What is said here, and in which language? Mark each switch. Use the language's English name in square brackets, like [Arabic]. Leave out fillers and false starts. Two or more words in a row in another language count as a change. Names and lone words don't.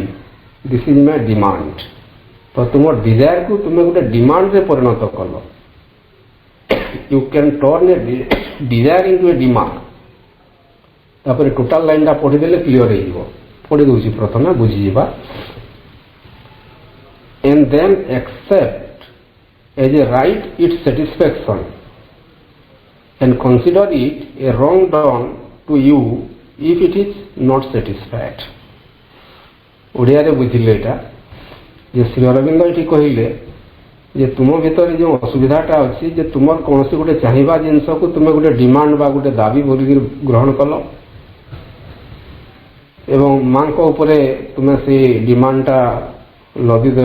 [English] This is my demand. [Odia] ତ ତୁମ ଡିଜାୟାରକୁ ତୁମେ ଗୋଟେ ଡିମାଣ୍ଡରେ ପରିଣତ କଲ। [English] You can turn a desire into a demand. [Odia] ତାପରେ ଟୋଟାଲ ଲାଇନଟା ପଢ଼ିଦେଲେ କ୍ଲିଅର ହେଇଯିବ। ପଢ଼ି ଦେଉଛି ପ୍ରଥମେ ବୁଝିଯିବା। [English] and then accept as a right its satisfaction and consider it a wrong done to you if it is not satisfied। [Odia] ଓଡ଼ିଆରେ ବୁଝିଲେ ଏଇଟା ଯେ ଶ୍ରୀ ଅରବିନ୍ଦ ଏଠି କହିଲେ ଯେ ତୁମ ଭିତରେ ଯେଉଁ ଅସୁବିଧାଟା ଅଛି ଯେ ତୁମର କୌଣସି ଗୋଟେ ଚାହିଁବା ଜିନିଷକୁ ତୁମେ ଗୋଟେ ଡିମାଣ୍ଡ ବା ଗୋଟେ ଦାବି ବୋଲିକି ଗ୍ରହଣ କଲ ଏବଂ ମାଙ୍କ ଉପରେ ତୁମେ ସେଇ ଡିମାଣ୍ଡଟା ଲଦିଦେଲ।